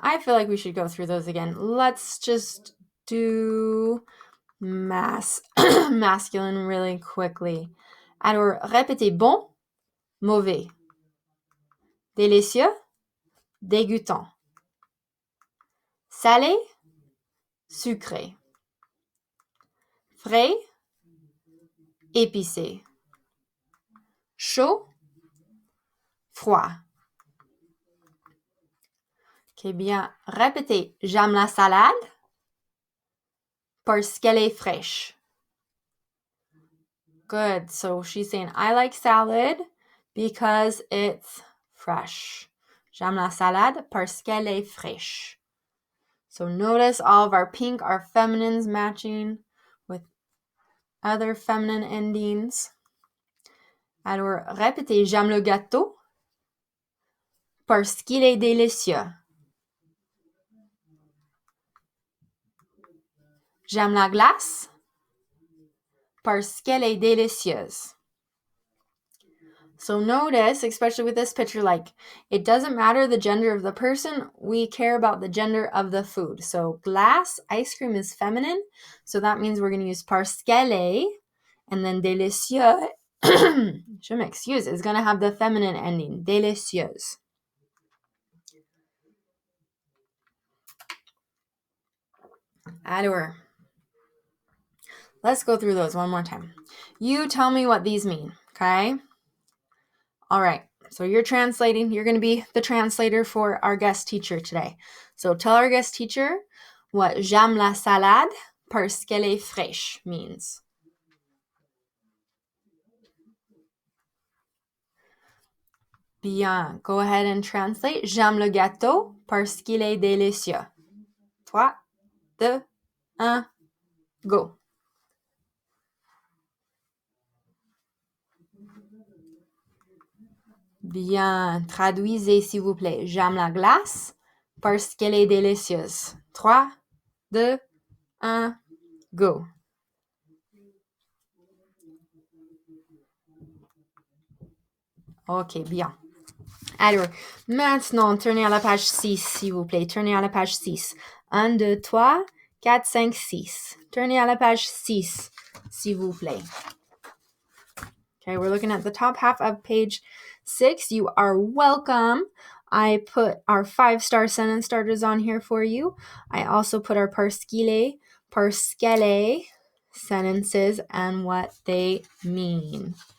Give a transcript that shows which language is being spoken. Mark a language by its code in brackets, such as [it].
[en] I feel like we should go through those again. Let's just do masculine really quickly. [fr] Alors, répétez bon, mauvais. Délicieux, dégoûtant. Salé, sucré. Frais, épicé. Chaud, froid. Ok, bien. Répétez. J'aime la salade parce qu'elle est fraîche. [en] Good. So she's saying, I like salad because it's fresh. [fr] J'aime la salade parce qu'elle est fraîche. [en] So notice all of our pink, our feminines matching with other feminine endings. [fr] Alors, répétez. J'aime le gâteau parce qu'il est délicieux. J'aime la glace parce qu'elle est délicieuse. [en] So notice, especially with this picture, like, it doesn't matter the gender of the person. We care about the gender of the food. So glace, ice cream is feminine. So that means we're going to use [fr] parce qu'elle est. [en] And then délicieux, [fr] je m'excuse, [en] is going to have the feminine ending, délicieuse. Alors, let's go through those one more time. You tell me what these mean, okay? All right, so you're translating. You're going to be the translator for our guest teacher today. So tell our guest teacher what [fr] j'aime la salade parce qu'elle est fraîche [en] means. [fr] Bien, [en] go ahead and translate. [fr] J'aime le gâteau parce qu'il est délicieux. [en] 3, 2, 1, go. [fr] Bien, traduisez s'il vous plaît. J'aime la glace parce qu'elle est délicieuse. [en] 3, 2, 1, go. [fr] Ok, bien. Alors, maintenant, tournez à la page 6, s'il vous plaît. Tournez à la page 6. 1, 2, 3, 4, 5, 6. Tournez à la page 6, s'il vous plaît. [en] Okay, we're looking at the top half of page 6. You are welcome. I put our 5-star sentence starters on here for you. I also put our [fr] parce qu'elle [en] sentences and what they mean.